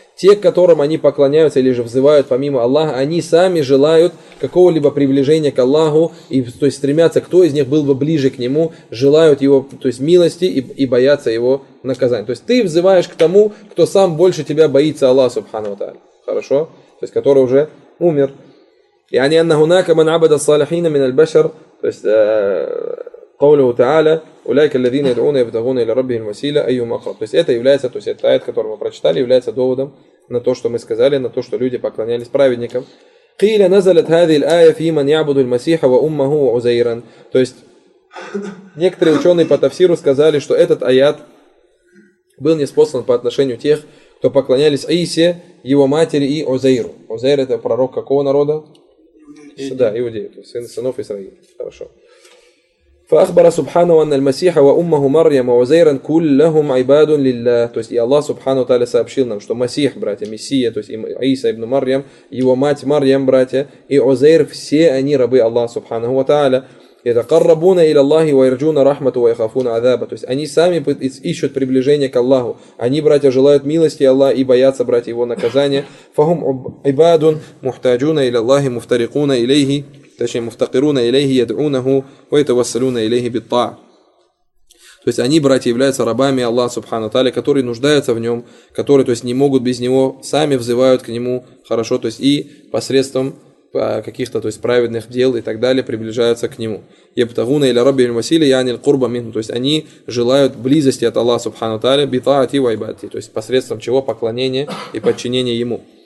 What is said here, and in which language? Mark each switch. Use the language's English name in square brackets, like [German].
[Russian] Те, к которым они поклоняются или же взывают помимо Аллаха, они сами желают какого-либо приближения к Аллаху, и, то есть стремятся, кто из них был бы ближе к нему, желают его, то есть милости и боятся его наказания. То есть ты взываешь к тому, кто сам больше тебя боится Аллаха Субхану Тааля. Хорошо? То есть, который уже умер. И они [Arabic] анна хунака ман абада салихина мин аль-башар. [Russian] То есть, [Arabic] قوله تعالى: اولئك الذين يدعون يبتغون الى ربهم الوسيله ايهم اقرب. [Russian] То есть, это является, то есть, этот аят, который мы прочитали, является доводом на то, что мы сказали, на то, что люди поклонялись праведникам. [Arabic] قيل نزلت هذه الايه في من يعبد المسيح وامه وعزيرا. [Russian] То есть, некоторые ученые по тафсиру сказали, что этот аят был ниспослан по отношению тех, кто поклонялись Аисе, его матери и Узейру. Узейр – это пророк какого народа? Иудеи. Да, иудеи, то есть сынов Израиля. Хорошо. [Arabic] فأخبر سبحانه أن المسيح وأمه مريم وعزيرا كلهم عباد لله. [Russian] То есть и Аллах Субхану Тааля сообщил нам, что Масих, братья, Мессия, то есть Иса ибн Марьям, его мать Марьям, братья, и Узейр – все они рабы Аллаха Субхану Тааля. [Arabic] يتقربون الى الله ويرجون رحمته ويخافون عذابه. [Russian] То есть они сами ищут приближение к Аллаху. Они, братья, желают милости Аллаха и боятся, братья, его наказания. [Arabic] فهم عباد محتاجون الى الله مفترقون اليه точнее مفتقرون اليه يدعونه ويتوسلون اليه بالطاعه. [Russian] То есть они, братья, являются рабами Аллаха Субхану Тали, которые нуждаются в нем, которые, то есть, не могут без него, сами взывают к нему хорошо, то есть и посредством каких-то, то есть, праведных дел и так далее, приближаются к нему. [Arabic] Ябтагуна иля раббихим аль-васила яниль курба минху, [Russian] то есть они желают близости от Аллаха Субхану Тали, [Arabic] битаати ва ибадати, [Russian] то есть посредством чего поклонение и подчинение ему.